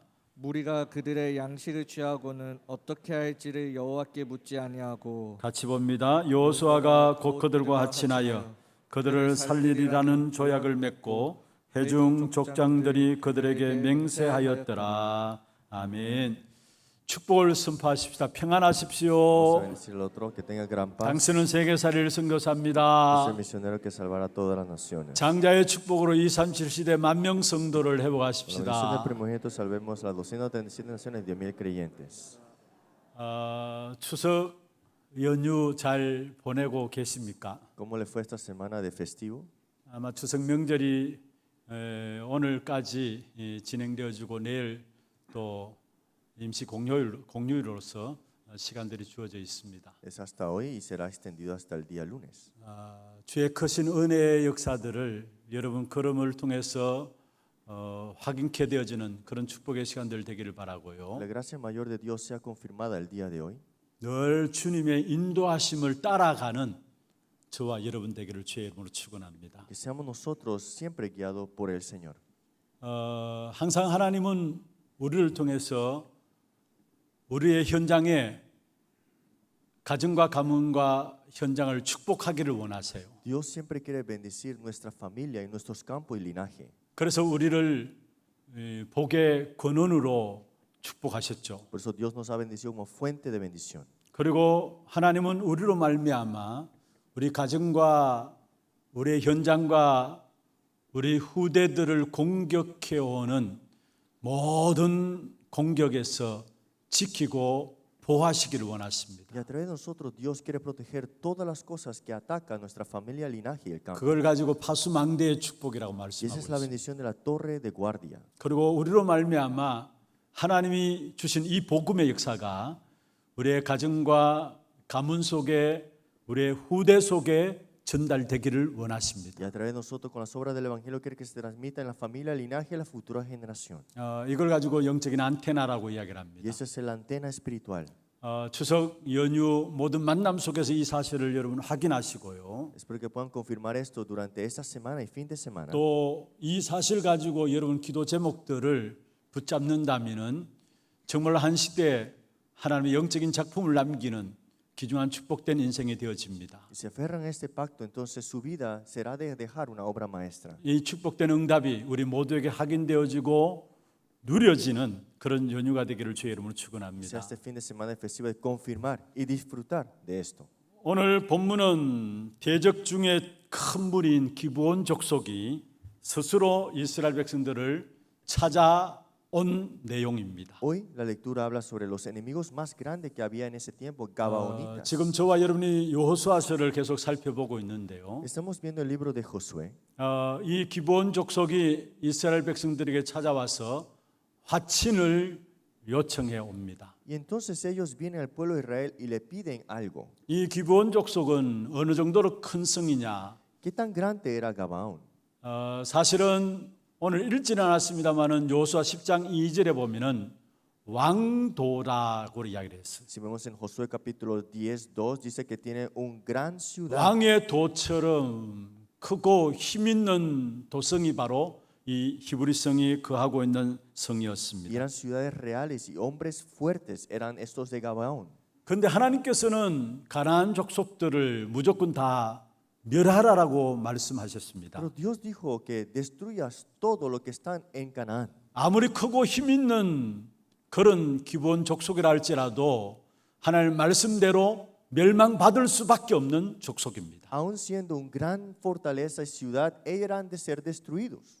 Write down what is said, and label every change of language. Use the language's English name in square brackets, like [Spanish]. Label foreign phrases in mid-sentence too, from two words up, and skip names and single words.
[Korean] 무리가 그들의 양식을 취하고는 어떻게 할지를 여호와께 묻지 아니하고 같이 봅니다. 여호수아가 곧 그들과 합친하여 그들을 살리리라는 조약을 맺고 회중 족장들이 그들에게 맹세하였더라. 아멘. 축복을 선포하십시다. [Spanish] Vamos a [Korean] 평안하십시오. [Spanish] bendecir al otro, que tenga gran paz. [Korean] 당신은 세계살이를 [Spanish] Es el [Korean] 선교사입니다. [Spanish] misionero que salvará a todas las naciones. [Korean] 장자의 축복으로 237시대 만명 성도를 [Spanish] Con la bendición del [Korean] 회복하십시다. [Spanish] primogénito salvemos a las 237 naciones y 10,000 creyentes. [Korean] 추석 연휴 잘 보내고 계십니까? [Spanish] ¿Cómo le fue esta semana de festivo? [Korean] 아마 추석 명절이 오늘까지 진행되어지고 내일 또 임시 공휴일로서 시간들이 주어져 있습니다. [Spanish] Es hasta hoy y será extendido hasta el día lunes. [Korean] 주의 크신 은혜의 역사들을 여러분 걸음을 통해서 확인케 되어지는 그런 축복의 시간들 되기를 바라고요. [Spanish] La gracia mayor de Dios sea confirmada el día de hoy. [Korean] 늘 주님의 인도하심을 따라가는 저와 여러분 되기를 주의 이름으로 축원합니다. [Spanish] Que seamos nosotros siempre guiados por el Señor. [Korean] 항상 하나님은 우리를 통해서 우리의 현장에 가정과 가문과 현장을 축복하기를 원하세요. [Spanish] Dios siempre quiere bendecir nuestra familia y nuestros campos y linaje. [Korean] 그래서 우리를 복의 근원으로 축복하셨죠. [Spanish] Por eso Dios nos ha bendecido como fuente de bendición. [Korean] 그리고 하나님은 우리로 말미암아 우리 가정과 우리의 현장과 우리 후대들을 공격해 오는 모든 공격에서 지키고 보호하시기를 원하십니다. [Spanish] Y a través de nosotros Dios quiere proteger todas las cosas que atacan a nuestra familia, el linaje y el campo. [Korean] 그걸 가지고 파수망대의 축복이라고 [Spanish] Y esa [Korean] 말씀하고 [Spanish] es la [Korean] 있습니다. [Spanish] bendición de la torre de guardia. [Korean] 그리고 우리로 말미암아 하나님이 주신 이 복음의 역사가 우리의 가정과 가문 속에 우리의 후대 속에 전달되기를 원하십니다. [Spanish] Y a través de nosotros con las obras del Evangelio quiere que se transmita en la familia, el linaje y la futura generación. [Korean] 이걸 가지고 영적인 안테나라고 이야기를 [Spanish] Y [Korean] 합니다. [Spanish] esa es la antena espiritual. [Korean] 추석 연휴 모든 만남 속에서 이 사실을 여러분 확인하시고요. [Spanish] Espero que puedan confirmar esto durante esta semana y fin de semana. [Korean] 또 이 사실 가지고 여러분 기도 제목들을 붙잡는다면은 정말 한 시대 하나님의 영적인 작품을 남기는 귀중한 축복된 인생이 되어집니다. [Spanish] y se aferran a este pacto, entonces su vida será de dejar una obra maestra. [Korean] 이 축복된 응답이 우리 모두에게 확인되어지고 누려지는 그런 연휴가 되기를 주의 이름으로 [Spanish] Sea [Korean] 축원합니다. [Spanish] este fin de semana festivo de confirmar y disfrutar de esto. [Korean] 오늘 본문은 대적 중에 큰 무리인 기브온 족속이 스스로 이스라엘 백성들을 찾아온 내용입니다. [Spanish] Hoy la lectura habla sobre los enemigos más grandes que había en ese tiempo, Gabaonitas. [Korean] 지금 저와 여러분이 여호수아서를 계속 살펴보고 있는데요. [Spanish] Estamos viendo el libro de Josué. [Korean] 이 기브온 족속이 이스라엘 백성들에게 찾아와서 화친을 요청해 옵니다. [Spanish] Y entonces ellos vienen al pueblo de Israel y le piden algo. [Korean] 이 기브온 족속은 어느 정도로 큰 성이냐? [Spanish] ¿Qué tan grande era Gabaón? [Korean] 사실은 오늘 읽지는 않았습니다만은 여호수아 10장 2절에 보면은 왕도라고 이야기를 했어요. [Spanish] Si vemos en Josué capítulo 10, 2, dice que tiene un gran ciudad. [Korean] 왕의 도처럼 크고 힘 있는 도성이 바로 이 히브리성이 거하고 있는 [Spanish] Y [Korean] 성이었습니다. [Spanish] eran ciudades reales y hombres fuertes eran estos de Gabaón. [Korean] 그런데 하나님께서는 가나안 족속들을 무조건 다 멸하라라고 말씀하셨습니다. [Spanish] Pero Dios dijo que destruyas todo lo que están en Canaán. [Korean] 아무리 크고 힘 있는 그런 기본 족속이라 할지라도 하나님 말씀대로 멸망받을 수밖에 없는 족속입니다. [Spanish] Aun siendo un gran fortaleza y ciudad, eran de ser destruidos.